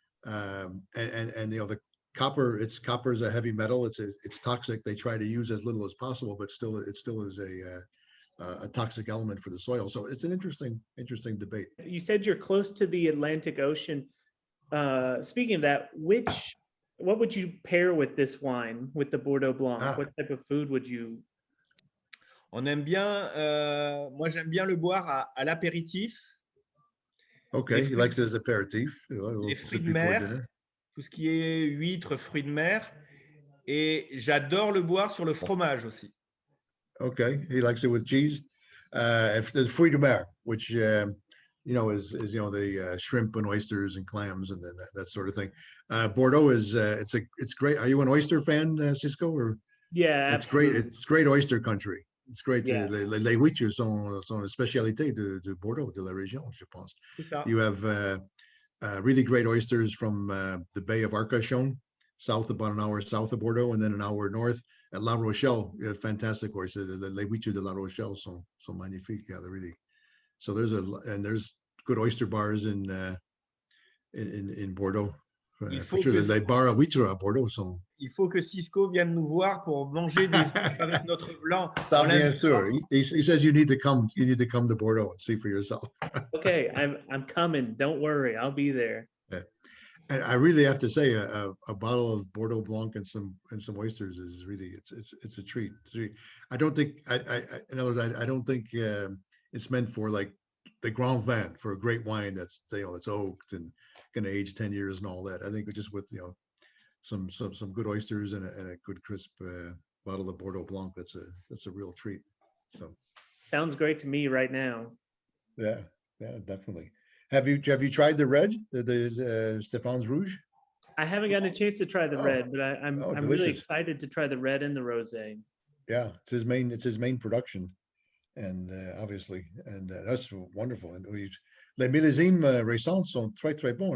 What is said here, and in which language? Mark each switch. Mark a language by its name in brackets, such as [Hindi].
[English] And the copper is a heavy metal. It's toxic. They try to use as little as possible, but it still is a toxic element for the soil. So it's an interesting debate. You said you're close to the Atlantic Ocean. Speaking of that, what would you pair with this wine, with the Bordeaux Blanc? What type of food would you? [French] On aime bien, moi j'aime bien le boire à l'apéritif. [English] Okay, he likes it as aperitif. [French] Les fruits de mer, tout ce qui est huîtres, fruits de mer. Et j'adore le boire sur le fromage aussi. [English] Okay, he likes it with cheese. If the fruit de mer, which is the shrimp and oysters and clams and then that sort of thing. Bordeaux is it's great. Are you an oyster fan, Cisco? Or yeah, it's great. It's great oyster country. It's great. Yeah. [French] Les huîtres sont une spécialité de Bordeaux, de la région, je pense. C'est ça. [English] You have really great oysters from the Bay of Arcachon, about an hour south of Bordeaux, and then an hour north at La Rochelle. Fantastic oysters. [French] Les huîtres de La Rochelle sont magnifiques. [English] Yeah, they're really. So there's good oyster bars in Bordeaux. For sure, [French] les bars à huîtres à Bordeaux sont. Il faut que Cisco vienne nous voir pour manger des huîtres avec notre blanc. Bien sûr. [English] He says you need to come to Bordeaux and see for yourself. Okay, I'm coming. Don't worry, I'll be there. Yeah. And I really have to say, a bottle of Bordeaux Blanc and some oysters is really it's a treat. I don't think in other words, I don't think it's meant for like the Grand Vin, for a great wine that's it's oaked and going to age 10 years and all that. I think just with some good oysters and a good crisp bottle of Bordeaux Blanc, that's a real treat. So sounds great to me right now. Yeah, definitely. Have you tried the red, the Stéphane's Rouge? I haven't gotten a chance to try the red, but I'm really excited to try the red and the rosé. Yeah, it's his main production, and obviously, and that's wonderful. [French] And les millésimes récents sont très très bons.